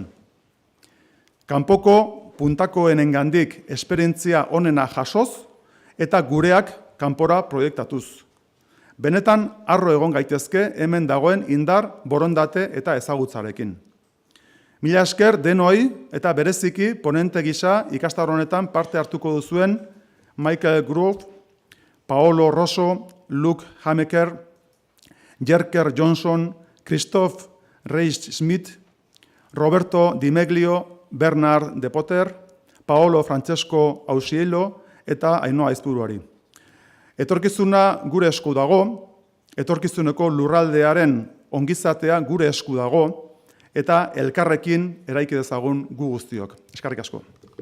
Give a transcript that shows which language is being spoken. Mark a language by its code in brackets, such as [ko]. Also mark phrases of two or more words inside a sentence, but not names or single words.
[eu] Kanpoko puntakoenengandik esperientzia onena jasoz eta gureak kanpora proiektatuz. Benetan harro egon gaitezke hemen dagoen indar, borondate eta ezagutzarekin. Mila esker denoi eta bereziki ponente gisa ikastaro honetan parte hartuko duzuen Michael Grove, Paolo Rosso, Luke Hameker, Jerker Johnson, Christoph Reis-Schmidt, Roberto Di Meglio, Bernard de Potter, Paolo Francesco Ausiello eta Ainhoa Aizpuruari. Etorkizuna gure esku dago, etorkizuneko lurraldearen ongizatea gure esku dago, eta elkarrekin eraiki dezagun gu guztiok. Eskerrik asko.